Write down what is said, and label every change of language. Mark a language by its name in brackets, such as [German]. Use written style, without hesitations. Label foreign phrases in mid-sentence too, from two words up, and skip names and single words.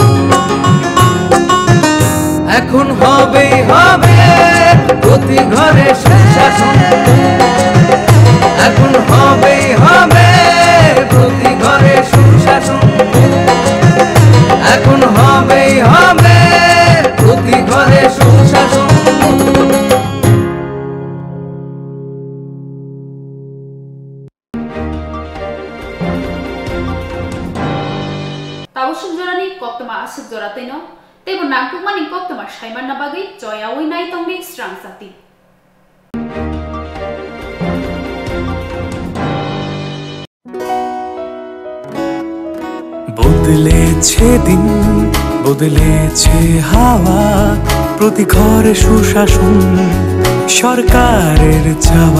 [Bangla] এখন হবেই হবে প্রতি ঘরে সুশাসন, এখন হবেই হবে প্রতি ঘরে সুশাসন, এখন হবেই হবে প্রতি ঘরে সুশাসন। [Kok Borok] Tawusuk jorani koktoma asuk jorateno, tebo nangkukmani koktoma shaiman nabagi joya winai tongni strang sati. [Bangla] বদলেছে দিন, বদলেছে হাওয়া, প্রতি ঘরে সুশাসন সরকারের চাওয়া।